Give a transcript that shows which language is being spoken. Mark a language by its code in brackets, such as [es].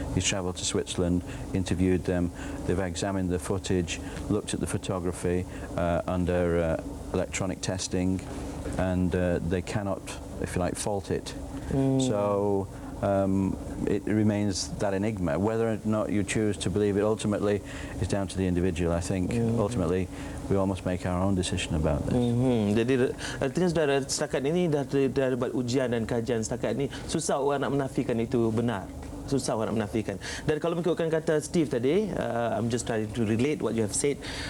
[en] He's travelled to Switzerland, interviewed them. They've examined the footage, looked at the photography under electronic testing, and they cannot, if you like, fault it. So it remains that enigma. Whether or not you choose to believe it ultimately is down to the individual. I think ultimately we all must make our own decision about this. [ms] Jadi artinya saudara, setakat ini dah buat ujian dan kajian setakat ini, susah orang nak menafikan itu benar. Susah orang nak menafikan. Dan kalau mengikutkan kata Steve tadi, [en] I'm just trying to relate what you have said.